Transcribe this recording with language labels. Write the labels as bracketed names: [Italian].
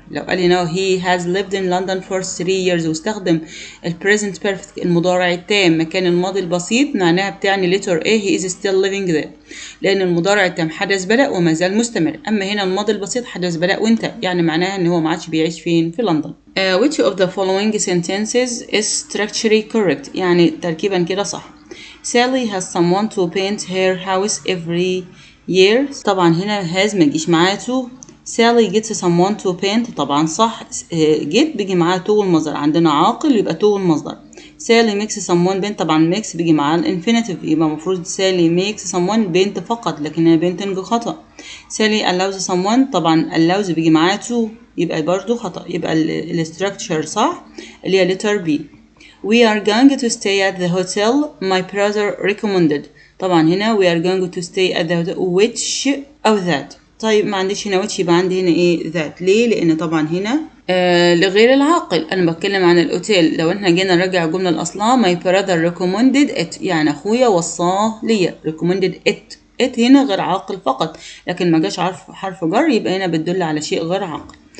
[Arabic] لو قال هنا [English] he has lived in London for 3 years [Arabic] واستخدم [English] present perfect [Arabic] المضارع التام مكان الماضي البسيط معناها بتعني [English] letter A he is still living there [Arabic] لأن المضارع التام حدث بدأ وما زال مستمر، أما هنا الماضي البسيط حدث بدأ وانتهى يعني معناها إن هو ما عادش بيعيش فين في لندن. [English] which of the following sentences is structurally correct [Arabic] يعني تركيبا كده صح. [English] Sally has someone to paint her house every year [Arabic] طبعا هنا [English] has [Arabic] ما يجيش معاه [English] to. Sally gets someone to paint [Arabic] طبعا صح. get بيجي معاه to المصدر، عندنا عاقل يبقى to المصدر. [English] Sally makes someone paint طبعا makes [Arabic] بيجي معاه الانفينيتيف يبقى المفروض [English] Sally makes someone paint [Arabic] فقط لكن هي [English] painting خطأ. Sally allows someone [Arabic] طبعا allows بيجي معاه to يبقى برضو خطأ، يبقى الستراكشر صح اللي هي [English] letter B. We are going to stay at the hotel my brother recommended [Arabic] طبعا هنا [English] we are going to stay at the hotel which أو that. [Arabic] طيب ما عنديش هنا which يبقى عندي هنا ايه that. ليه؟ لأن طبعا هنا لغير العاقل أنا بتكلم عن الأوتيل. لو احنا جينا نرجع الجملة الأصلها [English] my brother recommended it [Arabic] يعني أخويا وصاه ليا recommended it هنا غير عاقل فقط، لكن ما جاش حرف جر يبقى هنا بتدل على شيء غير عاقل.